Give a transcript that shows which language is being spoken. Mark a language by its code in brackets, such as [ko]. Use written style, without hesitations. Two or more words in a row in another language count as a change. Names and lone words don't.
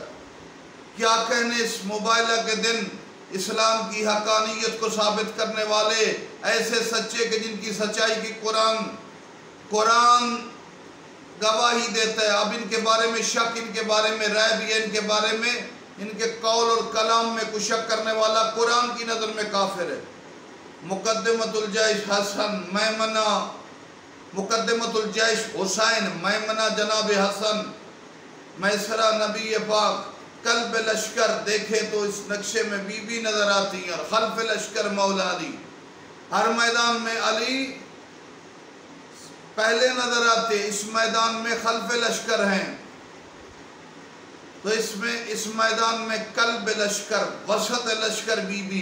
[ur] کیا کہنے اس مباھلہ کے دن اسلام کی حقانیت کو ثابت کرنے والے ایسے سچے کہ جن کی سچائی کی قرآن گواہی دیتا ہے۔ اب ان کے بارے میں شک، ان کے بارے میں رائے بھی ہے، ان کے بارے میں ان کے قول اور کلام میں کوئی شک کرنے والا قرآن کی نظر میں کافر ہے۔ مقدمۃ الجیش حسن، میمنہ مقدمۃ الجیش حسین، میمنہ جناب حسن، میسرہ نبی پاک، قلب لشکر دیکھیں تو اس نقشے میں بی بی نظر آتی ہیں، اور خلف لشکر مولا علی۔ ہر میدان میں علی پہلے نظر آتے، اس میدان میں خلف لشکر ہیں، تو اس میدان میں قلب لشکر، وسط لشکر بی بی۔